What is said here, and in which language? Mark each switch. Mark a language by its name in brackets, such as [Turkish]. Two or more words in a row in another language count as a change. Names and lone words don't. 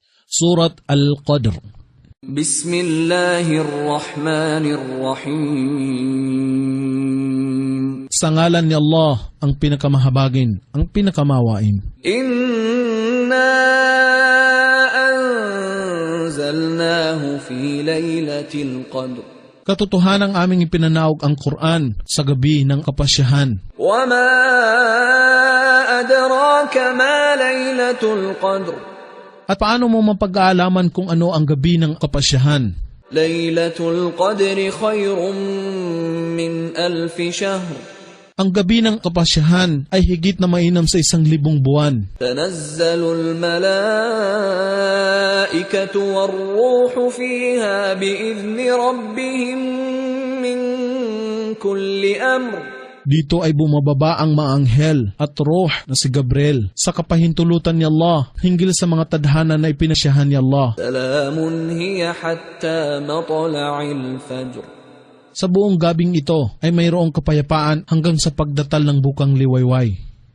[Filipino] Surat Al-Qadr. [Arabic] بسم الله الرحمن الرحيم. [Filipino] Sa ngalan ni Allah, ang pinakamahabagin, ang pinakamawain. [Arabic] إنا أنزلناه في ليلة القدر. [Filipino] Katotohanang aming ipinanaog ang Quran sa gabi ng kapasyahan. [Arabic] وما أدراك ما ليلة القدر. [Filipino] At paano mo mapag-aalaman kung ano ang gabi ng kapasyahan? [Arabic] ليلة القدر خير من ألف شهر. [Filipino] Ang gabi ng kapasyahan ay higit na mainam sa 1,000 buwan. [Arabic] تنزل الملائكة والروح فيها بإذن ربهم من كل أمر. [Filipino] Dito ay bumababa ang mga anghel at ruh na si Gabriel sa kapahintulutan ni Allah hinggil sa mga tadhana na ipinasyahan ni Allah. [Arabic] سلام هي حتى مطلع الفجر. [Filipino] Sa buong gabing ito ay mayroong kapayapaan hanggang sa pagdatal ng bukang liwayway.